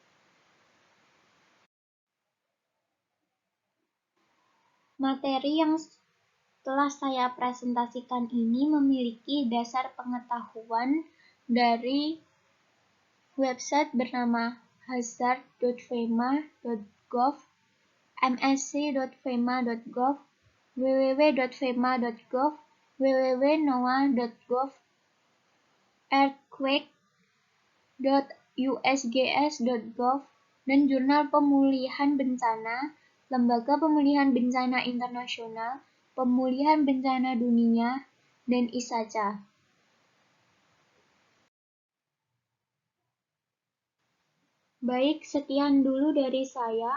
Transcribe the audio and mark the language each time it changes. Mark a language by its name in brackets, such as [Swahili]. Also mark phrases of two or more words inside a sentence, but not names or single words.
[Indonesian] Materi yang telah saya presentasikan ini memiliki dasar pengetahuan dari website bernama hazard.fema.gov, msc.fema.gov, www.fema.gov, www.noaa.gov, earthquake.usgs.gov, dan Jurnal Pemulihan Bencana, Lembaga Pemulihan Bencana Internasional, Pemulihan Bencana Dunia, dan ISACA. Baik, sekian dulu dari saya.